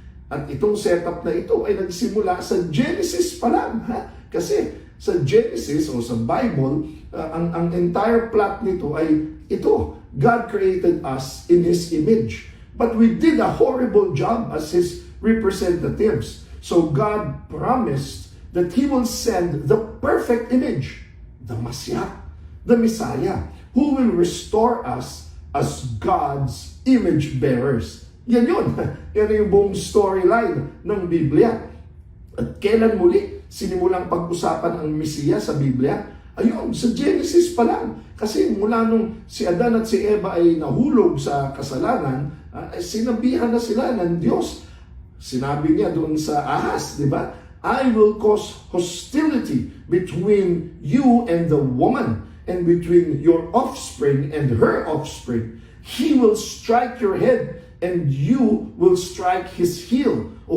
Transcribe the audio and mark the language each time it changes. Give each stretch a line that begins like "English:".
Filipino: At itong setup na ito ay nagsimula sa Genesis pa lang. Kasi sa Genesis o sa Bible, ang entire plot nito ay ito.
English: God created us in His image. But we did a horrible job as His representatives. So God promised that He will send the perfect image, the Mashiach, the Messiah, who will restore us as God's image bearers.
Filipino: Yan yun. Yan yung buong storyline ng Biblia. At kailan muli sinimulang pag-usapan ang Mesiya sa Biblia? Ayun, sa Genesis pa lang. Kasi mula nung si Adan at si Eva ay nahulog sa kasalanan, sinabihan na sila ng Diyos. Sinabi niya doon sa ahas, di ba?
English: I will cause hostility between you and the woman, and between your offspring and her offspring. He will strike your head, and you will strike his heel.